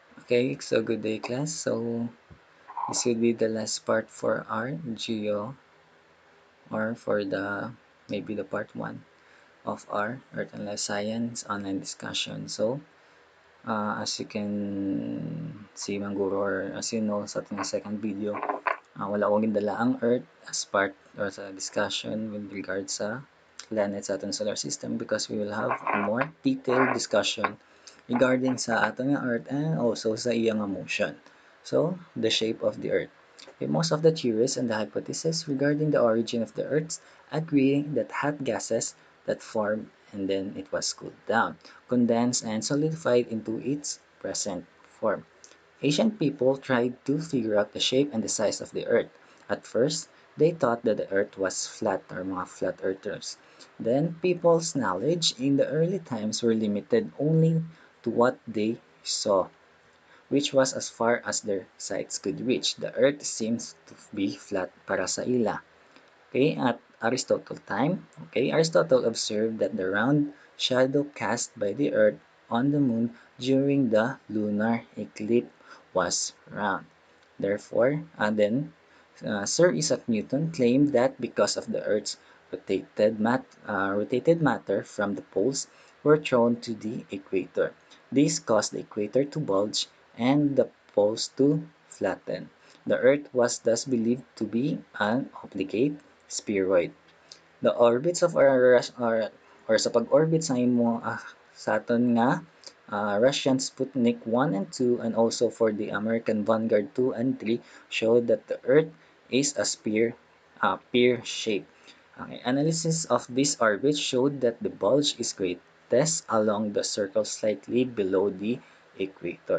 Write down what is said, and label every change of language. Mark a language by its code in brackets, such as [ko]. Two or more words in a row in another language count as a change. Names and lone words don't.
[en] Okay, so good day class. So this will be the last part for our geo, or for the maybe the part 1 of our Earth and Life Science online discussion. So as you can see [hil] mga guro, [en] or as you know [hil] sa ating [en] second video, [hil] wala akong gindala ang [en] Earth as part or sa discussion with regards sa planets [hil] sa ating [en] solar system, because we will have a more detailed discussion regarding [hil] sa ating [en] Earth and also [hil] sa iyang [en] motion. So, the shape of the Earth. Okay, most of the theories and the hypotheses regarding the origin of the Earth agree that hot gases that formed and then it was cooled down, condensed and solidified into its present form. Ancient people tried to figure out the shape and the size of the Earth. At first, they thought that the Earth was flat, or mga flat earthers. Then, people's knowledge in the early times were limited only to what they saw, which was as far as their sights could reach. The Earth seems to be flat [hil] para sa ila. [en] Okay, at Aristotle time, okay, Aristotle observed that the round shadow cast by the Earth on the Moon during the lunar eclipse was round. Therefore, Sir Isaac Newton claimed that because of the Earth's rotated matter from the poles were thrown to the equator. This caused the equator to bulge and the poles to flatten. The Earth was thus believed to be an obligate spheroid. The orbits of or [hil] sa pag-orbit sa sa aton nga [en] Russian Sputnik 1 and 2, and also for the American Vanguard 2 and 3, showed that the Earth is a pear shape. Analysis of this orbit showed that the bulge is greatest along the circle slightly below the equator.